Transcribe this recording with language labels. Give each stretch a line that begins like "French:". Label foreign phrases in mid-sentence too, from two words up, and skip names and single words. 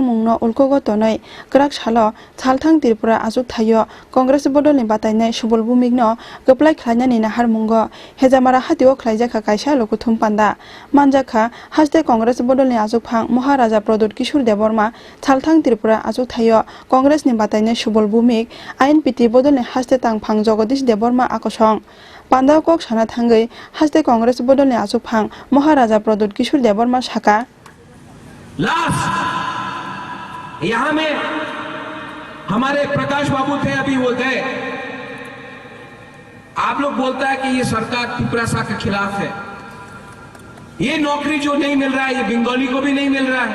Kok Borok: मुंनो उल्कोगतनै कराक सालथां त्रिपुरा आजुक थायो कांग्रेस बदलनि बातायनाय सुबल बुमिकनो गप्लाय खलायनानि नाहार मुंगो हेजामारा हातिओ खलाइजाखा कायसा लुकुथम पान्दा मानजाखा हास्ते कांग्रेस बदलनि आजुक फां महाराजा प्रदोत किशोर देबबर्मा सालथां त्रिपुरा आजुक थायो कांग्रेसनि बातायनाय सुबल बुमिक आईएनपीटी बदलनि हास्ते तांफां जगदीश देबबर्मा आकसं पान्दा कक साना थांगै हास्ते कांग्रेस बदलनि आजुक फां महाराजा प्रदोत किशोर देबबर्मा शाखा
Hindi: लास्ट यहाँ में हमारे प्रकाश बाबू थे अभी वो गए। आप लोग बोलता है कि ये सरकार त्रिपुरा के खिलाफ है। ये नौकरी जो नहीं मिल रहा है ये बंगाली को भी नहीं मिल रहा है।